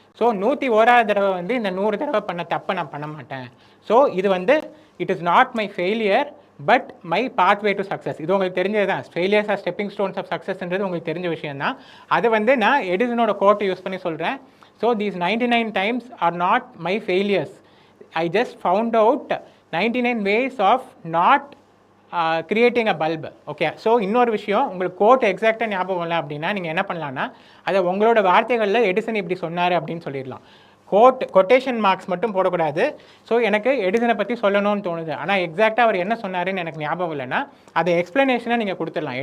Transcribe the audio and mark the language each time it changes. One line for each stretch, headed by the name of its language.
Tamil: So 101வது தடவை வந்து இந்த 100 தடவை பண்ண தப்பை நான் பண்ண மாட்டேன். ஸோ இது வந்து
English: It is not my failure but my pathway to success.
Tamil: இது உங்களுக்கு தெரிஞ்சது தான்.
English: failures are stepping stones of சக்ஸஸ்ன்றது
Tamil: உங்களுக்கு தெரிஞ்ச விஷயம் தான். அது வந்து நான் எடிசனோட கோட்டை யூஸ் பண்ணி சொல்கிறேன்.
English: So these 99 times are not my failures. I just found out 99 ways of not creating a bulb.
Tamil: Okay, so இன்னொரு விஷயம், உங்களுக்கு கோட் எக்ஸாக்டாக ஞாபகம் இல்லை அப்படின்னா நீங்கள் என்ன பண்ணலான்னா, அதை உங்களோட வார்த்தைகளில் எடிசன் இப்படி சொன்னார் அப்படின்னு சொல்லிடலாம். கொட்டேஷன் மார்க்ஸ் மட்டும் போடக்கூடாது. ஸோ எனக்கு எடிசனை பற்றி சொல்லணும்னு தோணுது, ஆனால் எக்ஸாக்டாக அவர் என்ன சொன்னாருன்னு எனக்கு ஞாபகம் இல்லைன்னா அதை எக்ஸ்ப்ளனேஷனாக நீங்கள் கொடுத்துடலாம்.